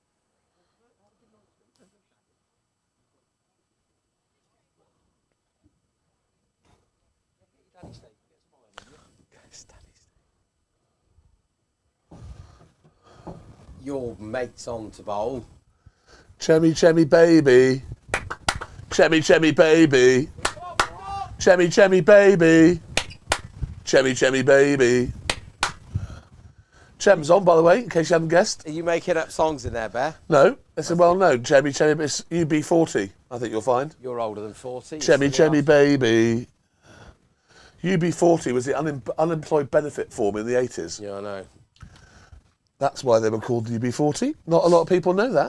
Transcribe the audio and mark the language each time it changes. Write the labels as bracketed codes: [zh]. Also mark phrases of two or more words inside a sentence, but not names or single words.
[en] Your mate's on to bowl. Chemmy, chemmy, baby. Chemmy, chemmy, baby. Chemmy, chemmy, baby. Chemmy, chemmy, baby. Chem's on, by the way, in case you hadn't guessed. Are you making up songs in there, Bear? No, it's a well-known. Chemmy, chemmy, it's UB40, I think you'll find. You're older than 40. Chemmy, chemmy, baby. UB40 was the unemployed benefit form in the 80s. Yeah, I know. That's why they were called UB40. Not a lot of people know that.